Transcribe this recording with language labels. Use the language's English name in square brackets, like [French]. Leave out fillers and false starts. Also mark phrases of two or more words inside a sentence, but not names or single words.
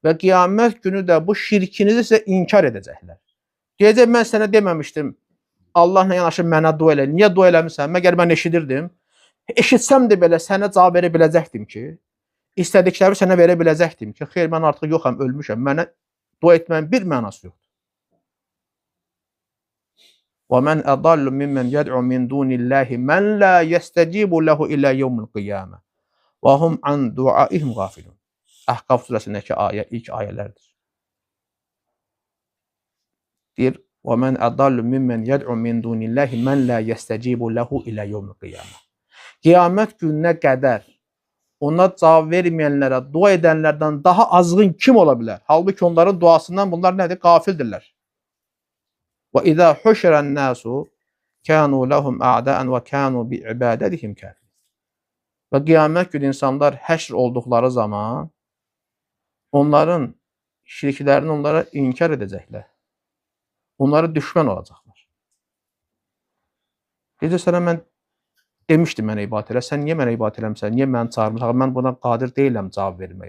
[Azerbaijani] və qiyamət günü də bu şirkinizi sizə inkar edəcəklər. Deyəcək, mən sənə deməmişdim, Allahla yanaşı mənə dua elə. Niyə dua eləmirsən? Məgər mən eşidirdim. Eşitsəm də belə sənə cavab verə biləcəkdim ki, istədikləri sənə verə biləcəkdim ki, xeyr, mən artıq yoxam, ölmüşəm, mənə dua etməyin bir mənası yoxdur. [Arabic] وَمَنْ أَضَلُّ مِمَّنْ يَدْعُ مِنْ دُونِ اللّٰهِ مَنْ لَا يَسْتَجِيبُ لَهُ إِلَى يَوْمِ الْقِيَامَةِ وَهُمْ عَنْ دُعَائِهِمْ غَافِلُونَ. [Azerbaijani] Əhqaf surəsindəki ayə ilk ayələrdir. Deyir, [Arabic] وَمَنْ أَضَلُّ مِمَّنْ يَدْعُ مِنْ دُونِ اللّٰهِ مَنْ لَا يَسْتَجِيبُ لَهُ إِلَى يَوْمِ الْقِيَامَةِ. [Azerbaijani] Qiyamət gününə qədər ona cavab verməyənlərə, dua edənlərdən daha azğın kim ola bilər? Halbuki onların duasından bunlar nədir? Qafildirlər. [Arabic] وَإِذَا حُشِرَ النَّاسُ كَانُوا لَهُمْ أَعْدَاءً وَكَانُوا بِعِبَادَتِهِمْ كَافِرِينَ. [Azerbaijani] Və qiyamət günü insanlar həşr olduqları zaman onların şirklərini onlara inkar edəcəklər. Onlara düşmən olacaqlar. Deyəcək, sənə mən demişdim mənə ibadət elə, sən niyə mənə ibadət eləmirsən, niyə məni çağırmırsan, mən buna qadir deyiləm cavab verməyə.